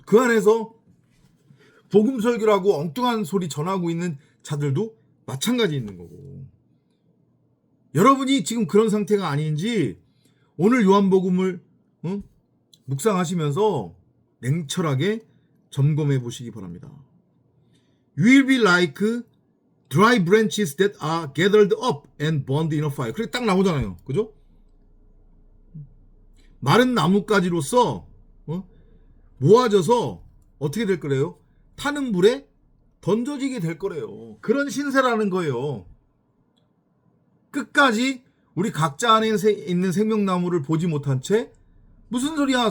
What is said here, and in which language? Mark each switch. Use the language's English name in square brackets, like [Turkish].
[Korean] 그 안에서 복음 설교를 하고 엉뚱한 소리 전하고 있는 자들도 마찬가지 있는 거고. 여러분이 지금 그런 상태가 아닌지 오늘 요한복음을 묵상하시면서 냉철하게 점검해 보시기 바랍니다. [English] You will be like dry branches that are gathered up and burned in a fire. [Korean] 그렇게 딱 나오잖아요. 그죠? 마른 나뭇가지로서 모아져서 어떻게 될 거래요? 타는 불에 던져지게 될 거래요. 그런 신세라는 거예요. 끝까지 우리 각자 안에 있는 생명나무를 보지 못한 채 무슨 소리야?